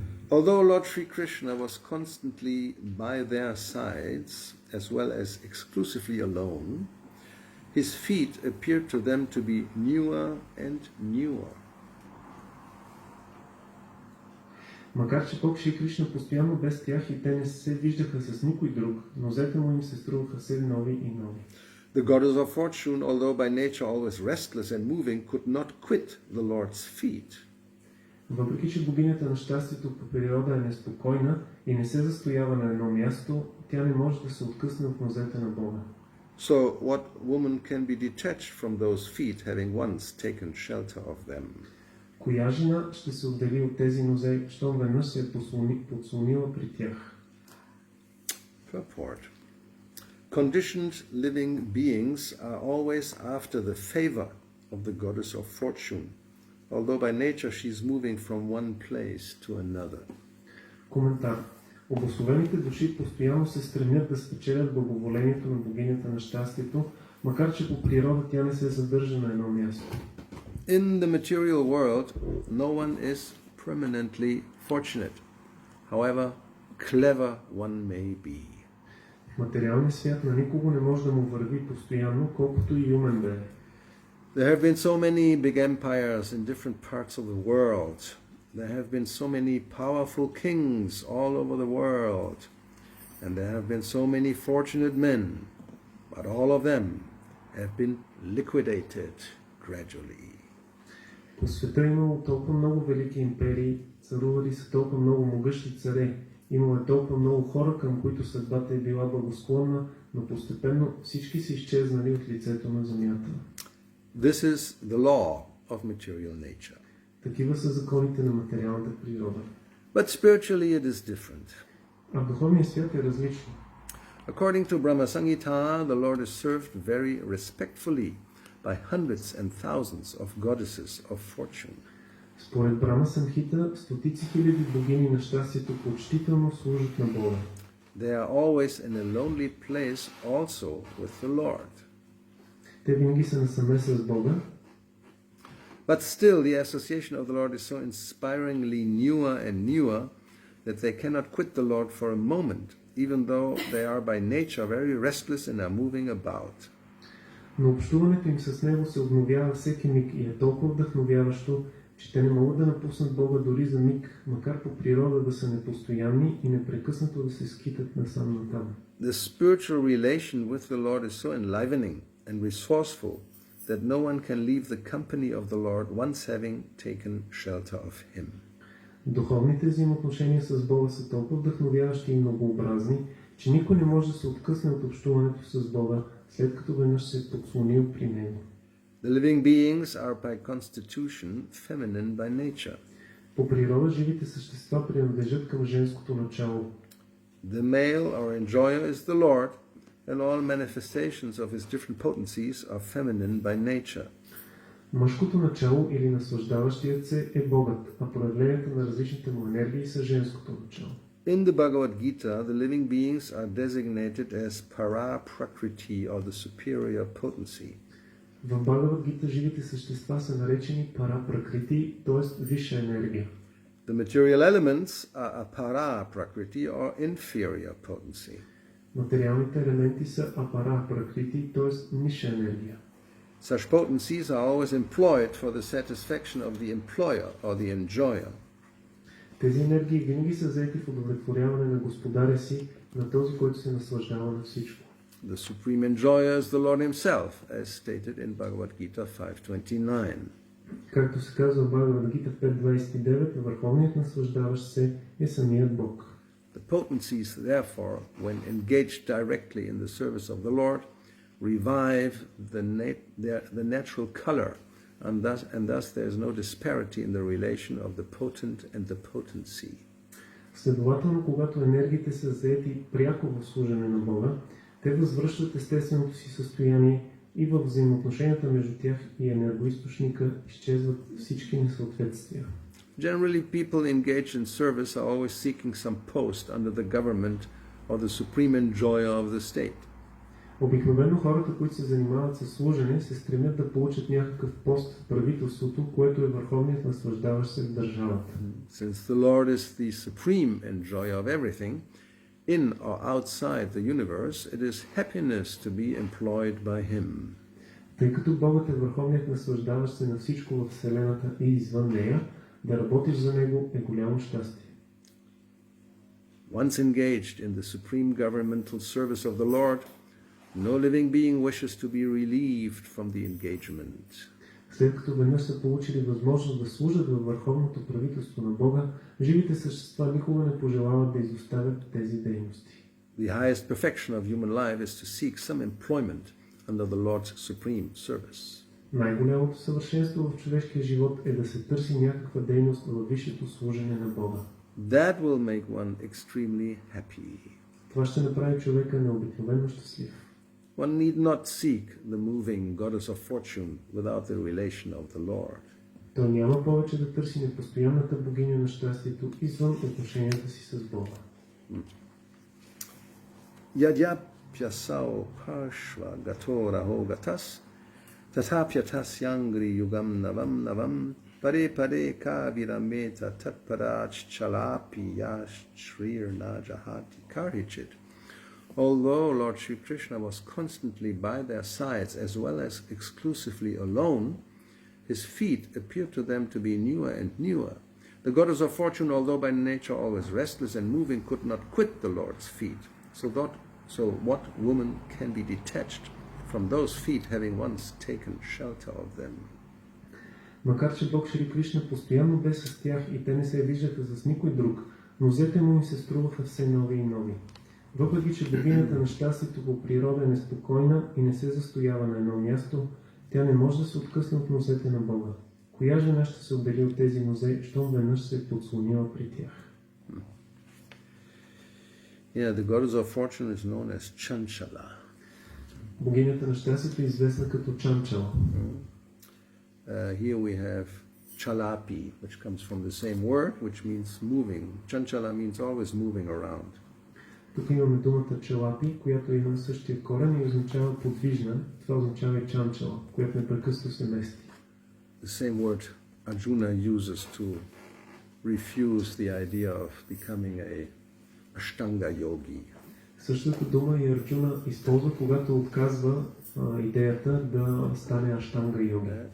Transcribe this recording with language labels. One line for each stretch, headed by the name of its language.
English: Although Lord Sri Krishna was constantly by their sides, as well as exclusively alone, his feet appeared to them to be newer and newer.
Bulgarian: Макар че Бог и Кришна постоянно без тях и те не се виждаха с никой друг, нозете му им се струваха все нови и нови.
English: The goddess of fortune, although by nature always restless and moving, could not quit the Lord's feet.
Bulgarian: Въпреки че богинята на щастието по природа е неспокойна и не се застоява на едно място, тя не може да се откъсне от нозете на Бога.
English: So what woman can be detached from those feet, having once taken shelter of them?
Bulgarian: Коя жена ще се отдели от тези нозе, щом веднъж се е подслонила при тях?
English: Purport. Conditioned living beings are always after the favor of the goddess of fortune, although by nature she is moving from one place to another.
Bulgarian: Коментар. Обособените души постоянно се стремят да спечелят благоволението на богинята на щастието, макар че по природа тя не се задържа на едно място.
English: In the material world, no one is permanently fortunate, however clever one may be.
Bulgarian: В материалния свят на никого не може да му върви постоянно, колкото и умен да е.
English: There have been so many big empires in different parts of the world. There have been so many powerful kings all over the world. And there have been so many fortunate men. But all of them have been liquidated gradually.
Bulgarian: По света имало толкова много велики империи, царували са толкова много могъщи царе, имало е толкова много хора, към които съдбата е била благосклонна, но постепенно всички са изчезнали от лицето на земята.
English: This is the law of material nature.
Bulgarian: Такива са законите на материалната природа.
English: But spiritually it is different.
Bulgarian: А в духовния свят е различно.
English: According to Brahma Samhita, the Lord is served very respectfully by hundreds and thousands of goddesses of fortune.
Bulgarian: Според Брама Самхита, стотици хиляди богини на щастието почтително служат на Бога.
English: They are always in a lonely place also with the Lord.
Bulgarian: Те винаги са насаме с Бога.
English: But still, the association of the Lord is so inspiringly newer and newer that they cannot quit the Lord for a moment, even though they are by nature very restless and are moving about.
Bulgarian: Но общуването им с Него се обновява всеки миг и е толкова вдъхновяващо, че те не могат да напуснат Бога дори за миг, макар по природа да са непостоянни и непрекъснато да се скитат насам натам.
English: The spiritual relation with the Lord is so enlivening and resourceful that no one can leave the company of the Lord once having taken shelter of Him.
Bulgarian: Духовните взаимоотношения с Бога са толкова вдъхновяващи и многообразни, че никой не може да се откъсне от общуването с Бога, след като веднъж се е подслонил при Него.
English: The living beings are by constitution feminine by nature.
Bulgarian: По природа живите същества принадлежат към женското начало.
English: The male or enjoyer is the Lord, and all manifestations of his different potencies are feminine by nature.
Bulgarian: Мъжкото начало или наслаждаващият се е Богът, а проявленията на различните му енергии са женското начало.
English: In the Bhagavad Gita, the living beings are designated as para prakriti, or the superior potency.
Bulgarian: В Бхагавад Гита живите същества са наречени пара пракрити, т.е. висша енергия.
English: The material elements are a para prakriti, or inferior potency.
Bulgarian: Материалните елементи са апара пракрити, т.е. ниша енергия.
English: Such potencies are always employed for the satisfaction of the employer or the enjoyer.
Bulgarian: Тези енергии винаги са взети в удовлетворяване на господаря си, на този, който се наслаждава на всичко.
English: The supreme enjoyer is the Lord Himself, as stated in Bhagavad Gita 5:29.
Bulgarian: Както се казва в Бхагавад Гита 5.29, върховният наслаждаващ се е самият Бог.
English: The potencies, therefore, when engaged directly in the service of the Lord, revive the natural color, and thus there is no disparity in the relation of the potent and the potency.
Bulgarian: Следователно, когато енергиите са заети пряко в служене на Бога, те възвръщат естественото си състояние и във взаимоотношенията между тях и енергоизточника изчезват всички несъответствия.
English: Generally, people engaged in service are always seeking some post under the government or the supreme enjoyer of the state.
Bulgarian: Обикновено хората, които се занимават със служене, се стремят да получат някакъв пост в правителството, което е върховният наслаждаващ се в държавата.
English: Since the Lord is the supreme enjoyer of everything, in or outside the universe, it is happiness to be employed by Him.
Bulgarian: Тъй като Богът е върховният наслаждаващ се на всичко в Вселената и извън нея, да работиш за Него е голямо щастие.
English: Once engaged in the supreme governmental service of the Lord, no living being wishes to be relieved from the engagement.
Bulgarian: След като веднъж са получили възможност да служат във върховното правителство на Бога, живите същества никога не пожелават да изоставят тези дейности.
English: The highest perfection of human life is to seek some employment under the Lord's supreme service.
Bulgarian: Най-голямото съвършенство в човешкия живот е да се търси някаква дейност във висшето служене на Бога.
English: That will make one extremely happy.
Bulgarian: Това ще направи човека необикновено щастлив.
English: One need not seek the moving goddess of fortune without the relation of the Lord.
Bulgarian: Той няма повече да търси непостоянната богиня на щастието извън отношенията си с Бога.
Sanskrit: Yadyapyasau parshva gatoraho gatas tatapyatas yangri yugam navam navam pare pare kavirameta tatparach chalapi yash shrir najahati karhichit.
English: Although Lord Sri Krishna was constantly by their sides as well as exclusively alone, his feet appeared to them to be newer and newer. The goddess of fortune, although by nature always restless and moving, could not quit the Lord's feet. So what woman can be detached from those feet having once taken shelter of them?
Bulgarian: Макар че Бог Шри Кришна постоянно бе с тях и те не се виждаха с никой друг, нозете му им се струваха все нови и нови. Въпреки че богинята на щастието по природа е неспокойна и не се застоява на едно място, тя не може да се откъсне от нозете на Бога. Коя жена ще се отдели от тези нозе, щом веднъж се е подслонила при тях?
English: Yeah, the goddess of fortune is known as Chanchala.
Bulgarian: Богинята на щастието е известна като Чанчала.
English: Here we have Chalapi, which comes from the same word, which means moving. Chanchala means always moving around.
Bulgarian: Тук имаме думата Чалапи, която има същия корен и означава подвижна. Това означава и Чанчала, която непрекъснато се мести.
English: The same word Arjuna uses to refuse the idea of becoming a Ashtanga yogi.
Bulgarian: Същата дума и Арджуна използва, когато отказва идеята да стане Аштанга йоги.